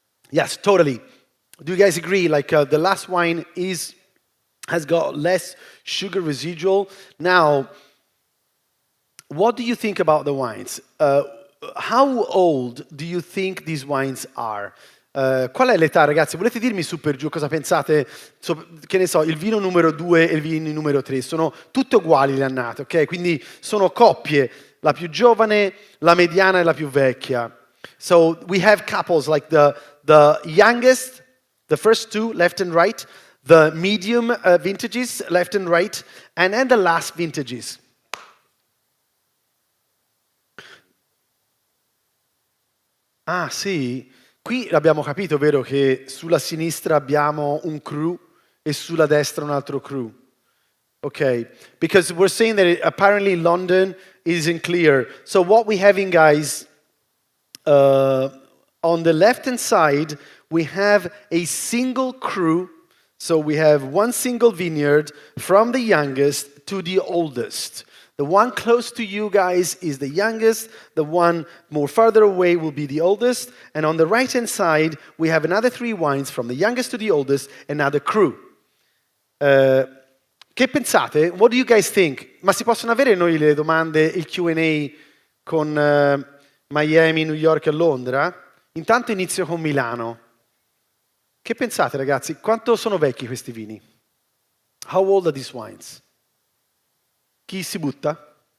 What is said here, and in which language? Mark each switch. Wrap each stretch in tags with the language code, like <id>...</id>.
<en>Yes, totally. Do you guys agree? Like the last wine has got less sugar residual. Now, what do you think about the wines? How old do you think these wines are?</en> <it>Qual è l'età, ragazzi? Volete dirmi su per giù cosa pensate? Che ne so, il vino numero 2 e il vino numero 3 sono tutte uguali le annate, ok? Quindi sono coppie, la più giovane, la mediana e la più vecchia.</it> <en>So we have couples like the youngest, the first two, left and right, the medium vintages, left and right, and then the last vintages.</en> <it>Ah, sì? Qui l'abbiamo capito, vero, che sulla sinistra abbiamo un cru e sulla destra un altro cru.</it> <en>Okay, because we're saying that apparently London isn't clear. So what we're having, guys, on the left-hand side, we have a single crew. So we have one single vineyard from the youngest to the oldest. The one close to you guys is the youngest. The one more farther away will be the oldest. And on the right-hand side, we have another 3 wines from the youngest to the oldest, another crew.</en> <it>Che pensate?</it> <en>What do you guys think?</en> <it>Ma si possono avere noi le domande, il Q&A con Miami, New York e Londra? Intanto inizio con Milano. Che pensate, ragazzi? Quanto sono vecchi questi vini?</it> <en>How old are these wines?</en> <it>Chi si butta?</it>